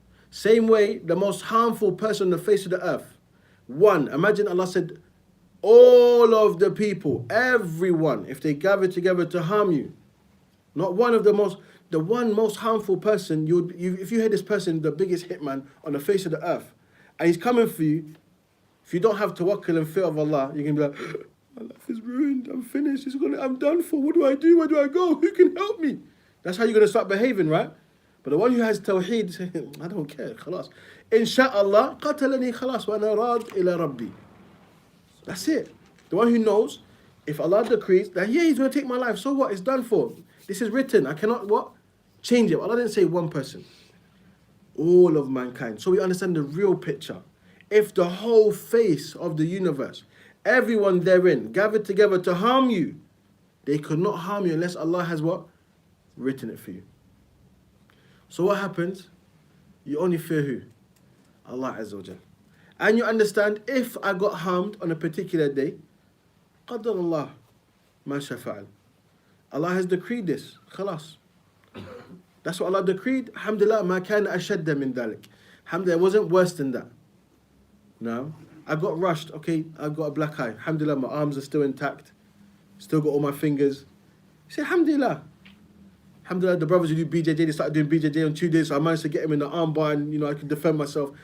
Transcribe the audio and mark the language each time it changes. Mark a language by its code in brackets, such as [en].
[en] Same way, the most harmful person on the face of the earth. One, imagine Allah said, all of the people, everyone, if they gather together to harm you, not one of the one most harmful person, if you hear this person, the biggest hitman on the face of the earth, and he's coming for you, if you don't have tawakkul and fear of Allah, you're going to be like, my life is ruined, I'm finished, I'm done for, what do I do, where do I go, who can help me? That's how you're going to start behaving, right? But the one who has tawheed, saying, I don't care, خلاص. [ar] Insha'Allah, قتلني خلاص وأنا راض إلى ربي. [en] That's it. The one who knows, if Allah decrees that, yeah, he's going to take my life, so what? It's done for. This is written. I cannot, what? Change it. Allah didn't say one person. All of mankind. So we understand the real picture. If the whole face of the universe, everyone therein, gathered together to harm you, they could not harm you unless Allah has what? Written it for you. So what happens? You only fear who? Allah Azza wa Jal. And you understand, if I got harmed on a particular day, [ar] قدر الله ما شاء فعل. [en] Allah has decreed this. خلاص. That's what Allah decreed. [ar] Alhamdulillah, ما كان أشد من ذلك. [en] Alhamdulillah, it wasn't worse than that. No. I got rushed. Okay, I've got a black eye. Alhamdulillah, my arms are still intact. Still got all my fingers. You say, Alhamdulillah. Alhamdulillah, the brothers who do BJJ, they started doing BJJ on 2 days, so I managed to get him in the armbar and, I could defend myself.